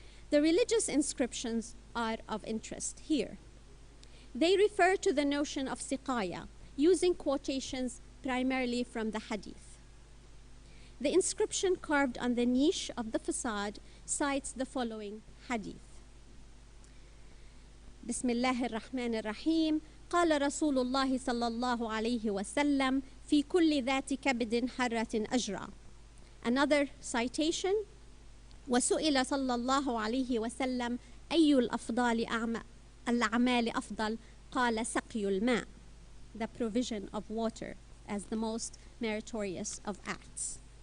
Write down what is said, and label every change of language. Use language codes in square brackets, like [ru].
[en] The religious inscriptions are of interest here. They refer to the notion of siqaya, using quotations primarily from the hadith. The inscription carved on the niche of the facade cites the following hadith. [ar] بسم الله الرحمن الرحيم قال رسول الله صلى الله عليه وسلم في كل ذات كبد حرة أجرى. [en] Another citation [ar] وسئل صلى الله عليه وسلم أي الأفضال الأعمال أفضل قال سقي الماء, [en] the provision of water as the most meritorious of acts.